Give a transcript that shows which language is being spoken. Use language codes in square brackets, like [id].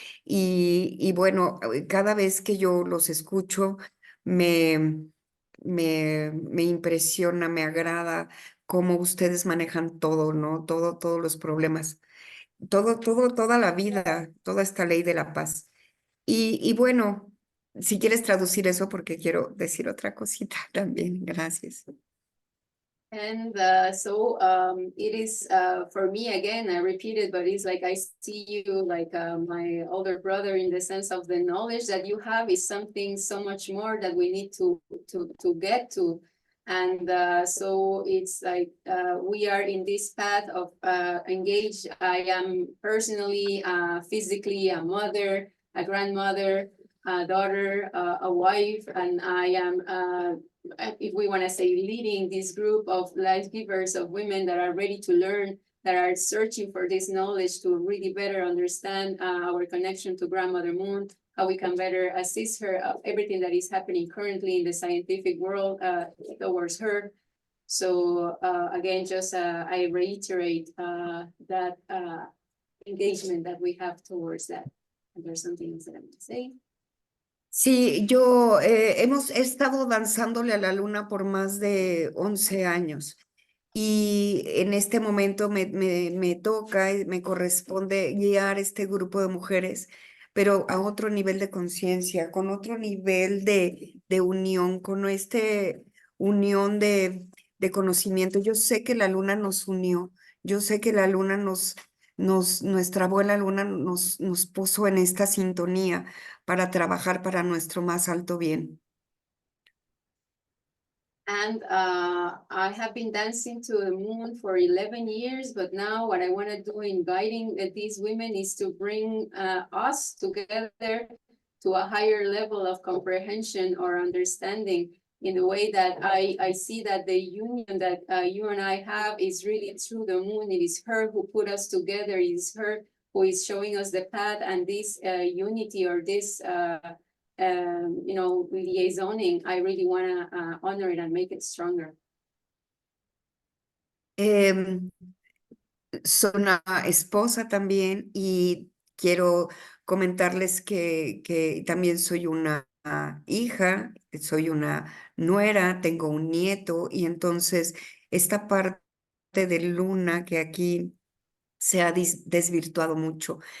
[es] Y bueno, cada vez que yo los escucho, me impresiona, me agrada cómo ustedes manejan todo, ¿no? Todos los problemas, toda la vida, toda esta ley de la paz. Y bueno, si quieres traducir eso, porque quiero decir otra cosita también. Gracias. [en] And so it is for me, again, I repeat it, but it's like I see you like my older brother, in the sense of the knowledge that you have is something so much more that we need to get to. And so it's like we are in this path of engaged. I am personally, physically a mother, a grandmother, a daughter, a wife, and I am, if we want to say, leading this group of life givers, of women that are ready to learn, that are searching for this knowledge to really better understand our connection to Grandmother Moon, how we can better assist her of everything that is happening currently in the scientific world towards her. So again, just I reiterate that engagement that we have towards that. And there's something else that I'm going to say. [es] Sí, yo hemos estado danzándole a la luna por más de 11 años y en este momento me toca y me corresponde guiar este grupo de mujeres, pero a otro nivel de conciencia, con otro nivel de unión, con unión de conocimiento. Yo sé que la luna nos unió, yo sé que la luna nuestra abuela luna nos puso en esta sintonía para trabajar para nuestro más alto bien. [en] And I have been dancing to the moon for 11 years, but now what I want to do in guiding these women is to bring us together to a higher level of comprehension or understanding, in the way that I see that the union that you and I have is really through the moon. It is her who put us together. It is her who is showing us the path, and this unity or this liaisoning, I really want to honor it and make it stronger. [es] Soy una esposa también y quiero comentarles que también soy una hija, soy una nuera, tengo un nieto y entonces esta parte de luna que aquí se ha desvirtuado mucho.